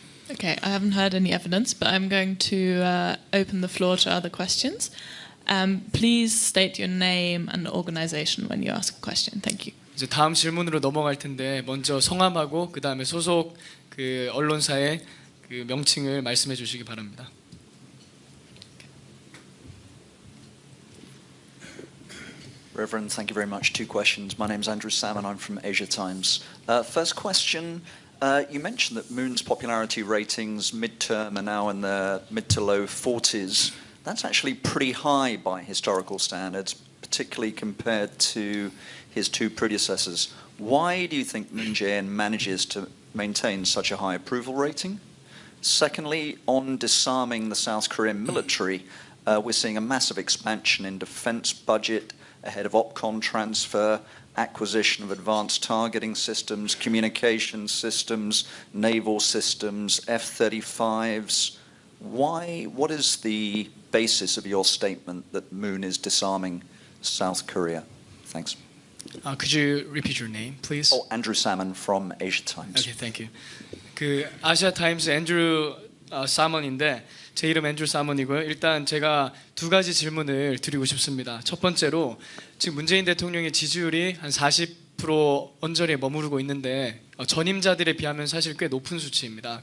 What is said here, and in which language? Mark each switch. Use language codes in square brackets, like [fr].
[en] Okay, I haven't heard any evidence, but I'm going to open the floor to other questions. Please state your name and organization when you ask a question. Thank you. [ko] 이제 다음 질문으로 넘어갈 텐데 먼저 성함하고 그 다음에 소속 그 언론사의 그 명칭을 말씀해 주시기 바랍니다. [en] Reverend, thank you very much. 2 questions. My name is Andrew Salmon. I'm from Asia Times. First question, you mentioned that Moon's popularity ratings midterm are now in the mid to low 40s. That's actually pretty high by historical standards, particularly compared to his 2 predecessors. Why do you think Moon Jae-in manages to maintain such a high approval rating? Secondly, on disarming the South Korean military, we're seeing a massive expansion in defense budget ahead of OPCON transfer, acquisition of advanced targeting systems, communication systems, naval systems, F-35s. Why? What is the basis of your statement that Moon is disarming South Korea? Thanks. Could you repeat your name, please? Oh, Andrew Salmon from Asia Times. Okay, thank you. [ko] 그 아시아 타임스 앤드루 사먼인데 제 이름 앤드루 사먼이고요. 일단 제가 2가지 질문을 드리고 싶습니다. 첫 번째로 지금 문재인 대통령의 지지율이 한 40% 언저리에 머무르고 있는데 전임자들에 비하면 사실 꽤 높은 수치입니다.